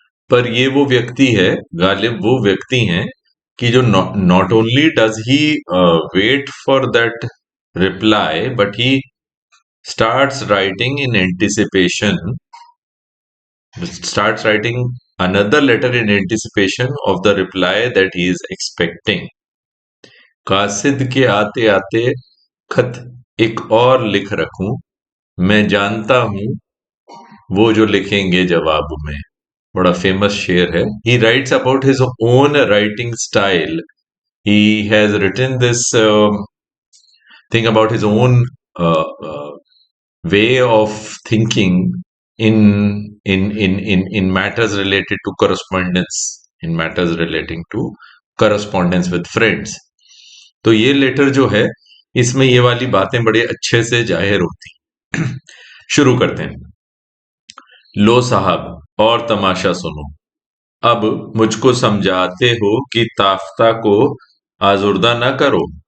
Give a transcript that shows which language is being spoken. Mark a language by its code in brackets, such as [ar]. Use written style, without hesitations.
[hi] पर ये वो व्यक्ति है, गालिब वो व्यक्ति हैं कि जो [en] Not only does he wait for that reply, but he starts writing in anticipation, starts writing another letter in anticipation of the reply that he is expecting. [hi] कासिद के आते आते खत एक और लिख रखूं, मैं जानता हूं वो जो लिखेंगे जवाब में। बड़ा फेमस शेर है। [en] He writes about his own writing style. He has written this thing about his own way of thinking in matters related to correspondence, in matters relating to correspondence with friends. [hi] तो ये letter जो है इसमें ये वाली बातें बड़े अच्छे से जाहिर होती। शुरू करते हैं। लो साहब और तमाशा सुनो, अब मुझको समझाते हो कि ताफ्ता को आजुर्दा न करो।